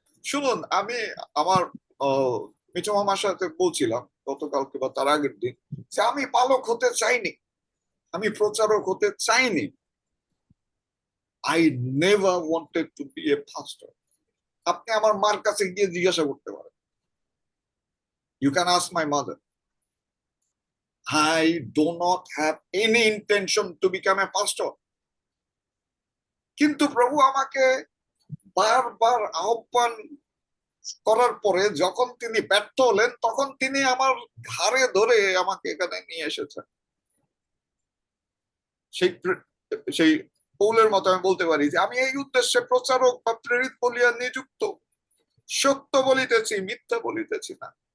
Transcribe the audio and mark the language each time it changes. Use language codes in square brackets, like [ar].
[bn] শুনুন, আমি আমার মিঠু মামার সাথে বলছিলাম গতকালকে বা তার আগের দিন যে আমি পালক হতে চাইনি, আমি প্রচারক হতে চাইনি। [en] I never wanted to be a pastor. [bn] আপনি আমার মার কাছে গিয়ে জিজ্ঞাসা করতে পারেন। [en] You can ask my mother. I do not have any intention to become a pastor. [bn] কিন্তু প্রভু আমাকে বারবার আহ্বান করার পরে যখন তিনি ব্যর্থ হলেন, তখন তিনি আমার ঘাড়ে ধরে আমাকে এখানে নিয়ে এসেছেন। সেই পৌলের মতো আমি বলতে পারি যে আমি এই উদ্দেশ্যে প্রচারক বা প্রেরিত বলিয়া নিযুক্ত, সত্য বলিতেছি, মিথ্যা বলিতেছি না।